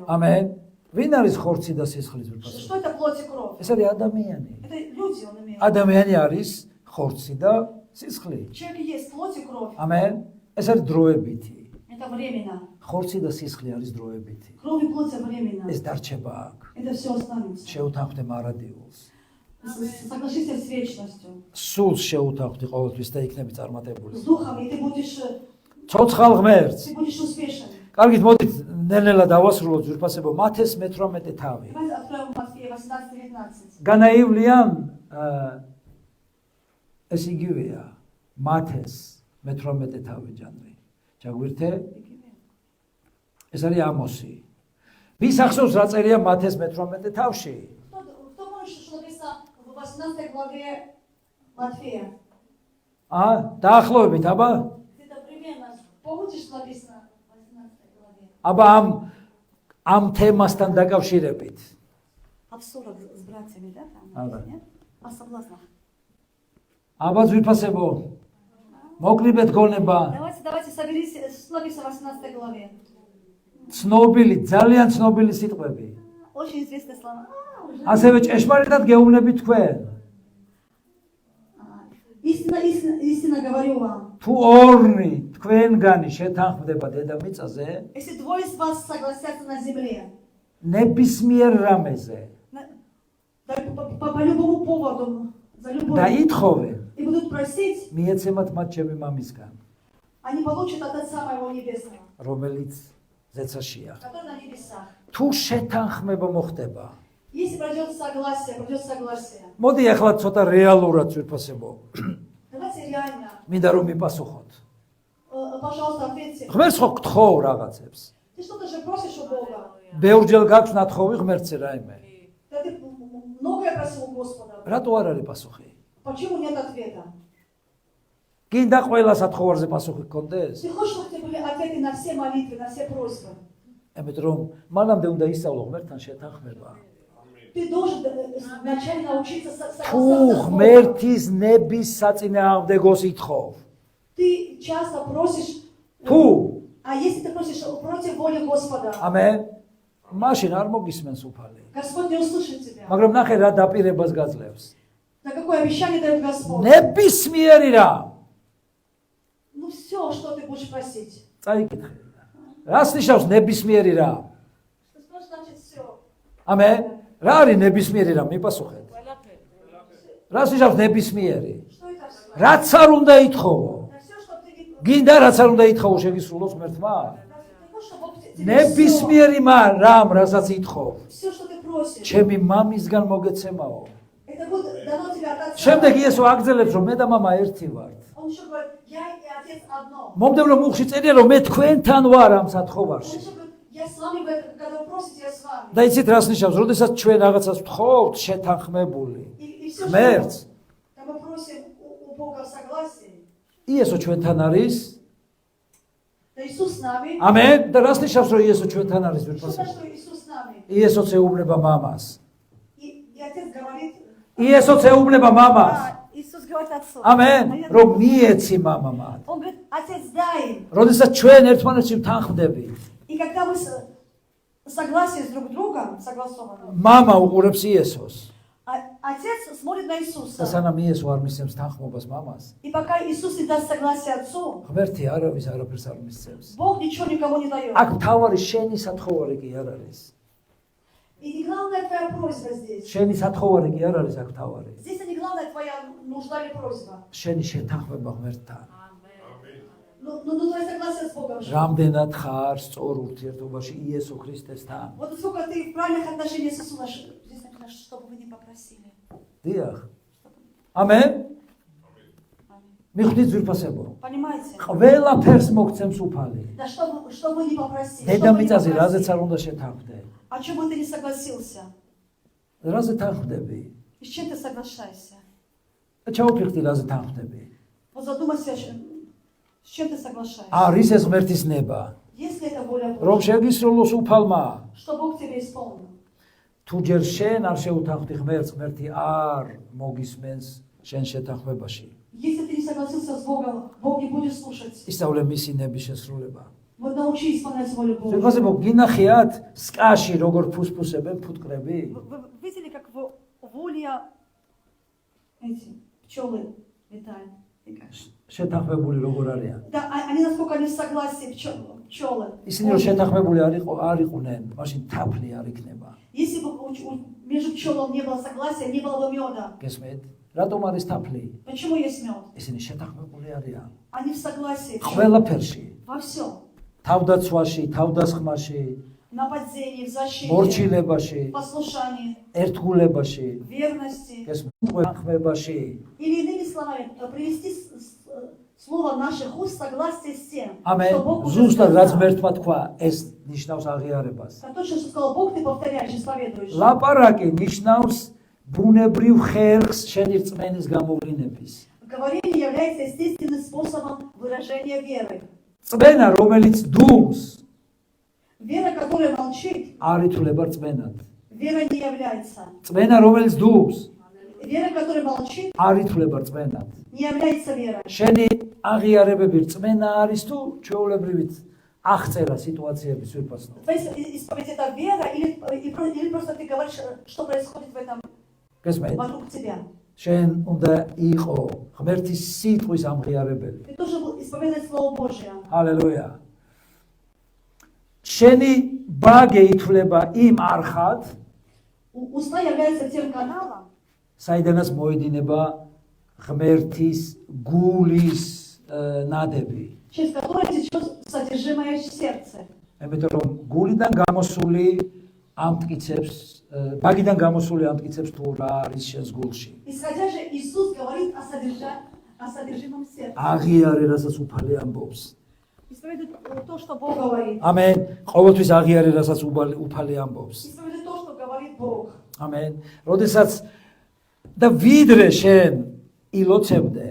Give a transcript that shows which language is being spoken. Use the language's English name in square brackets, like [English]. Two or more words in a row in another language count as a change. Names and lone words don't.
[Georgian] ამენ. ვინ არის ხორცი და სისხლის ვირფასებო? [Russian] Что это плоть и кровь? [Georgian] ეს არის ადამიანი. [Russian] Это люди, он имеет. [Georgian] ადამიანი არის ხორცი და სისხლი. [Russian] Человек есть плоть и кровь. [Georgian] ამენ. ეს არის დროებითი. [Russian] Это временно. [Georgian] ხორცი და სისხლი არის დროებითი. [Russian] Кровь и плоть временно. [Georgian] ეს დარჩება აქ. [Russian] Это все останется. [Georgian] შეუთანხმდე მარადიულს. [Russian] Соглашайся с вечностью. [Georgian] სულს შეუთანხმდი ყოველთვის და იქნები წარმატებული. [Russian] С духом, и ты будешь [Georgian] ცოცხალ ღმერთს. [Russian] успешен. [Georgian] კარგით, მოდით ნელ-ნელა დავასრულოთ ზურფასებო მათეს 18 თავი. [Russian] Давайте откроем Матфея 18-19. [Georgian] განაივლიან ეს იგივეა მათეს 18 თავი ჟანრი. ჩაგვირთე? ეს არის ამოსი. ვის ახსოვს რა წერია მათეს 18 თავში? [Russian] Кто помнит, что написано в 18 главе Матфея? [Georgian] დაახლოებით, აბა? [Russian] Где-то примерно. Помните, что написано в 18 главе? [Georgian] აბა ამ თემასთან დაკავშირებით. [Russian] О ссорах с братьями, да? Там Ага. написано, нет? О соблазнах. [Georgian] აბა ზვირფასებო, მოკლიბეთ გონება, [Russian] Давайте соберись, снобимся в 18 главе. [Georgian] ცნობილი, ძალიან ცნობილი სიტყვები. [Russian] Очень известные слова. [Georgian] ასევე ჭეშმარიტად გეუბნებით თქვენ. [Russian] Истинно говорю вам. [Georgian] თუ ორნი თქვენგანი შეთანხმდება დედამიწაზე, [Russian] Если двое из вас согласятся на земле, [Georgian] ნებისმიერ რამეზე [Russian] по любому поводу, за любой, [Georgian] და ითხოვენ, [Russian] и будут просить, [Georgian] მიეცემათ მათ ჩემი მამისგან, [Russian] они получат от Отца Моего Небесного, [Georgian] რომელიც ზეცაშია. [Russian] который на небесах. [Georgian] თუ შეთანხმება მოხდება. [Russian] Если пройдет согласие. [Georgian] მოდი ახლა ცოტა რეალურად ვიფასებო. [Russian] Давайте реально, [Georgian] მინდა რომ მიპასუხოთ. [Russian] пожалуйста, ответьте. [Georgian] ღმერთს ხო გთხოვ რაღაცებს. [Russian] Ты что-то же просишь у Бога. [Georgian] ბევრჯერ გაქვს ნათხოვი ღმერთზე რაიმე. [Russian] Да ты многое просил у Господа. [Georgian] რატო არ არის პასუხი? [Russian] Почему нет ответа? [Georgian] გინდა ყველა სათხოვარზე პასუხი გქონდეს? [Russian] Ты хочешь, чтобы у тебя были ответы на все молитвы, на все просьбы? [Georgian] ამიტომ რომ მანამდე უნდა ისწავლო ღმერთთან შეთანხმება. [Russian] Ты должен вначале научиться [Georgian] თუ [Russian] соглашаться с Богом. [Georgian] ღმერთის ნების საწინააღმდეგოს ითხოვ. [Russian] Ты часто просишь, [Georgian] თუ [Russian] а если ты просишь против воли Господа, [Georgian] ამენ მაშინ არ მოგისმენს უფალი. [Russian] Господь не услышит тебя. [Georgian] მაგრამ ნახე რა დაპირებას გაძლევს. [Russian] На какое обещание дает Господь? [Georgian] ნებისმიერი რა. [Russian] Ну все, что ты будешь просить. [Georgian] წაიკითხე. რას ნიშნავს ნებისმიერი რა? [Russian] Что значит все? [Georgian] ამენ რა არის ნებისმიერი რა? მიპასუხეთ. რას ნიშნავს ნებისმიერი? [Russian] Что это все? [Georgian] რაც არ უნდა ითხოვო. [Russian] На все, что ты не [Georgian] გინდა რაც არ უნდა ითხოვო შეგისრულოს ღმერთმა? [Russian] хочешь, чтобы Бог тебе [Georgian] ნებისმიერი რამ რასაც ითხოვ. [Russian] все, что ты просишь, [Georgian] ჩემი მამისგან მოგეცემაო. [Russian] это будет дано тебе от Отца. [Georgian] შემდეგ იესო აგზელებს რომ მე და მამა ერთი ვართ. [Russian] Он еще говорит, я и Отец одно. [Georgian] მომდევნო მუხში წერია რომ მე თქვენთან ვარ ამ [Russian] Он [Georgian] სათხოვარში. [Russian] еще говорит, я с вами, когда вы просите, я с вами. [Georgian] და იცით რას ნიშნავს? როდესაც ჩვენ რაღაცას ვთხოვთ შეთანხმებული. [Russian] И все, [Georgian] ღმერთს [Russian] что мы просим у Бога в согласии, [Georgian] იესო ჩვენთან არის. [Russian] да Иисус с нами. [Georgian] ამენ. და რას ნიშნავს რომ იესო ჩვენთან არის [Russian] Что [Georgian] ვირფასე? [Russian] значит, что Иисус с нами? [Georgian] იესოც ეუბნება მამას. [Russian] И Отец говорит, [Georgian] იესოც ეუბნება მამას. [Russian] Иисус говорит Отцу. [Georgian] ამენ. რომ მიეცი მამამად. [Russian] Он говорит, Отец, дай им. [Georgian] როდესაც ჩვენ ერთმანეთში ვთანხმდებით, [Russian] И когда мы согласие с друг другом, согласованы, [Georgian] მამა უყურებს იესოს. [Russian] Отец смотрит на [Georgian] და [Russian] Иисуса. [Georgian] სანამ იესო არ მისცემს თანხმობას მამას, [Russian] И пока Иисус не даст согласие Отцу, [Georgian] ღმერთი არავის არაფერს არ მისცემს. [Russian] Бог ничего никому не дает. [Georgian] აქ მთავარი შენი სათხოვარი კი არ არის. [Russian] И не главная твоя просьба здесь. [Georgian] შენი სათხოვარი კი არ არის აქ მთავარი. [Russian] Здесь не главная твоя нужда или просьба. [Georgian] შენი შეთანხმება ღმერთთან. [Russian] Ну, твое согласие с Богом. [Georgian] რამდენად ხარ სწორ ურთიერთობაში იესო ქრისტესთან. [Russian] Вот сколько ты в правильных отношениях с Иисусом. Здесь написано, чтобы вы не попросили. [Georgian] დიახ. ამენ. მიხვდით ზურფასებო. [Russian] Понимаете? [Georgian] ყველაფერს მოგცემს უფალი. [Russian] Да что вы не попросили. [Georgian] დედამიწაზე რაზეც არ უნდა შეთანხმდე. [Russian] О чем бы ты не согласился? [Georgian] რაზე თანხმდები? [Russian] И с чем ты соглашаешься? [Georgian] ჩაუფიქრდი რაზე თანხმდები. [Russian] Вот задумайся, с чем ты соглашаешься. [Georgian] არის ეს ღმერთის ნება. [Russian] Если это воля [Georgian] რომ [Russian] Божья, [Georgian] შეგისრულოს უფალმა. [Russian] что Бог тебе исполнил. [Georgian] თუ ჯერ შენ არ შეუთანხმდი ღმერთს, ღმერთი არ მოგისმენს შენ შეთანხმებაში. [Russian] Если ты не согласился с Богом, Бог не будет слушать. [Georgian] ისწავლე მისი ნების შესრულება. [Russian] Вот научи исполнять волю Божью. [Georgian] ზოგადად გინახიათ სკაში როგორ ფუსფუსებენ ფუტკრები? [Russian] Вы видели, как в улье эти пчелы летают? [Georgian] შეთანხმებული როგორ არიან? [Russian] Да, они насколько они в согласии, пчелы. [Georgian] ისინი რომ შეთანხმებული არ იყვნენ, მაშინ თაფლი არ იქნება. [Russian] Если бы между пчелом не было согласия, не было бы меда. [Georgian] გესმით? რატომ არის თაფლი? [Russian] Почему есть мед? [Georgian] ისინი შეთანხმებული არიან. [Russian] Они в согласии. [Georgian] ყველაფერში. [Russian] Во всем. [Georgian] თავდაცვაში, თავდასხმაში, [Russian] Нападении, в защите, [Georgian] მორჩილებაში, [Russian] послушании, [Georgian] ერთგულებაში, [Russian] верности. [Georgian] გესმით? [Russian] Или иными словами, привести слово наших уст в согласие с тем, [Georgian] ამენ. [Russian] что Бог уже [Georgian] ზუსტად რაც [Russian] сказал. [Georgian] მერთმა თქვა, ეს ნიშნავს აღიარებას. [Russian] Как точно, что сказал Бог, ты повторяешь, исповедуешь. [Georgian] ლაპარაკი ნიშნავს ბუნებრივ ხერხს შენი რწმენის გამოვლინების. [Russian] Говорение является естественным способом выражения веры. [Georgian] წმენა, რომელიც დუმს, [Russian] Вера, которая молчит, [Georgian] არ ითვლება რწმენად. [Russian] вера не является. [Georgian] წმენა, რომელიც დუმს, [Russian] Вера, которая молчит, [Georgian] არ ითვლება რწმენად. [Russian] не является верой. [Georgian] შენი აღიარებები რწმენა არის თუ ჩვეულებრივით აღწერა სიტუაციების სვირფასნო. [Russian] Твоя исповедь это вера или просто ты говоришь, что происходит в этом [Georgian] გესმენთ? [Russian] вокруг тебя. [Georgian] შენ უნდა იყო ღმერთის სიტყვის ამღიარებელი. [Russian] Ты тоже исповедуй Слово Божье. [Georgian] ჰალელუია. შენი ბაგე ითვლება იმ არხად, [Russian] Уста являются тем каналом, [Georgian] საიდანაც მოედინება ღმერთის გულის ნადები. [Russian] через который течет содержимое сердца. [Georgian] იმიტომ რომ გულიდან გამოსული ამტკიცებს, ბაგიდან გამოსული ამტკიცებს თუ რა არის შენს გულში. [Russian] Исходя же, Иисус говорит о содержимом сердца. [Georgian] აღიარე, რასაც უფალი ამბობს. [Russian] Исповедуй то, что Бог говорит. [Georgian] ამენ. ყოველთვის აღიარე, რასაც უფალი ამბობს. [Russian] Исповедуй то, что говорит Бог. [Georgian] ამენ. როდესაც და ვიდრე შენ ილოცებდე,